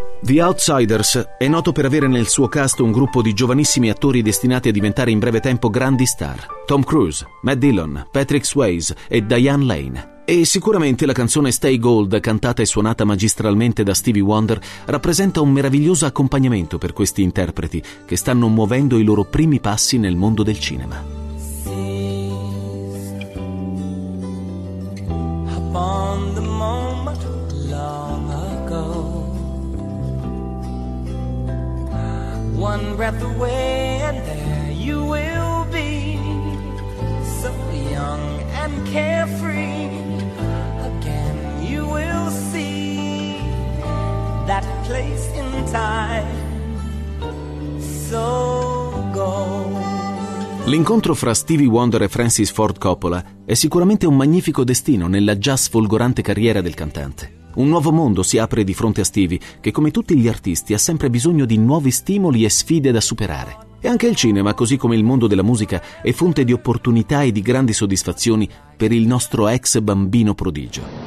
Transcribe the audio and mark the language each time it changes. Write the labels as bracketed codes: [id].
[it] The Outsiders è noto per avere nel suo cast un gruppo di giovanissimi attori destinati a diventare in breve tempo grandi star. Tom Cruise, Matt Dillon, Patrick Swayze e Diane Lane. E sicuramente la canzone Stay Gold, cantata e suonata magistralmente da Stevie Wonder, rappresenta un meraviglioso accompagnamento per questi interpreti che stanno muovendo i loro primi passi nel mondo del cinema. [en] Upon the moment long ago, one breath away and there you will be, so young and carefree. Again you will see that place in time, so go. [it] L'incontro fra Stevie Wonder e Francis Ford Coppola è sicuramente un magnifico destino nella già sfolgorante carriera del cantante. Un nuovo mondo si apre di fronte a Stevie, che come tutti gli artisti ha sempre bisogno di nuovi stimoli e sfide da superare. E anche il cinema, così come il mondo della musica, è fonte di opportunità e di grandi soddisfazioni per il nostro ex bambino prodigio.